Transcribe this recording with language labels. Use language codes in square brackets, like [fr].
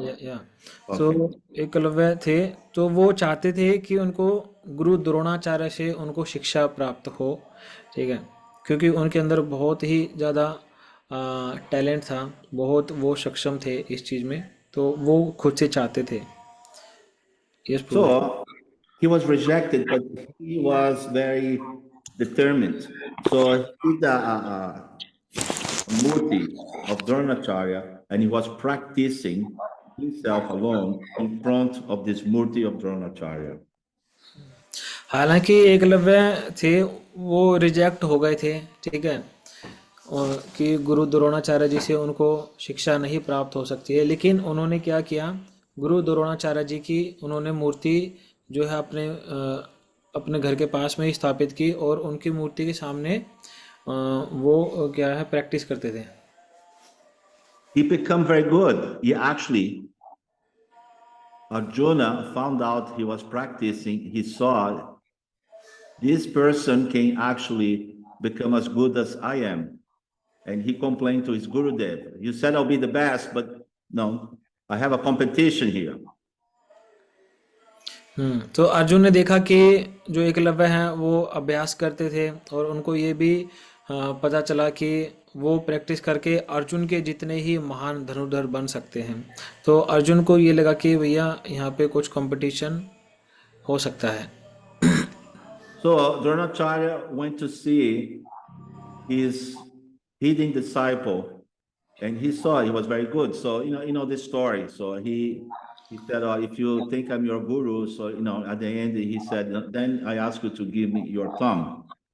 [hi] या तो एकलव्य थे, तो वो चाहते थे कि उनको गुरु द्रोणाचार्य से उनको शिक्षा प्राप्त हो, ठीक है, क्योंकि उनके अंदर बहुत ही ज़्यादा टैलेंट था, बहुत वो सक्षम थे इस चीज़ में, तो वो खुद से चाहते थे। [en] So he was rejected, but he was very determined. So he did a murti of Dronacharya, and he was practicing himself alone in front of this murti of Dronacharya. [hi] हालांकि एकलव्य थे वो रिजेक्ट हो गए थे, ठीक है, और कि गुरु द्रोणाचार्य जी से उनको शिक्षा नहीं प्राप्त हो सकती है, लेकिन उन्होंने क्या किया, गुरु द्रोणाचार्य जी की उन्होंने मूर्ति जो है अपने घर के पास में ही स्थापित की और उनकी मूर्ति के सामने वो क्या है प्रैक्टिस करते थे। [en] He became very good. He actually, Arjuna found out he was practicing. He saw this person can actually become as good as I am. And he complained to his Gurudev. You said I'll be the best, but no, I have a competition here. [hi] तो अर्जुन ने देखा कि जो एकलव्य हैं वो अभ्यास करते थे और उनको ये भी पता चला कि वो प्रैक्टिस करके अर्जुन के जितने ही महान धनुर्धर बन सकते हैं। तो अर्जुन को ये लगा कि भैया यहाँ पे कुछ कंपटीशन हो सकता है। [en] So Dronacharya went to see his hidden disciple, and he saw he was very good. So you know this story. So he said, if you think I'm your guru, so at the end he said, then I ask you to give me your thumb.